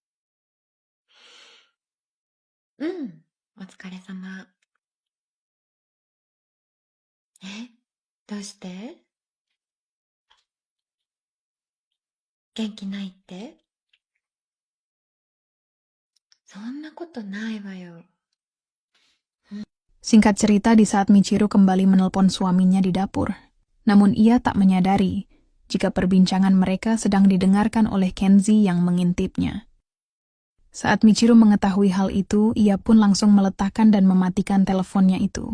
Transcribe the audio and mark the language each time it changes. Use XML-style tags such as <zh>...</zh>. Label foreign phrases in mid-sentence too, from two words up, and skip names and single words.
<ja>お疲れ様。どうして？元気ないって？そんなことないわよ。</ja> <id>Singkat cerita, di saat Michiru kembali menelpon suaminya di dapur, namun ia tak menyadari jika perbincangan mereka sedang didengarkan oleh Kenzi yang mengintipnya. Saat Michiru mengetahui hal itu, ia pun langsung meletakkan dan mematikan teleponnya itu.</id>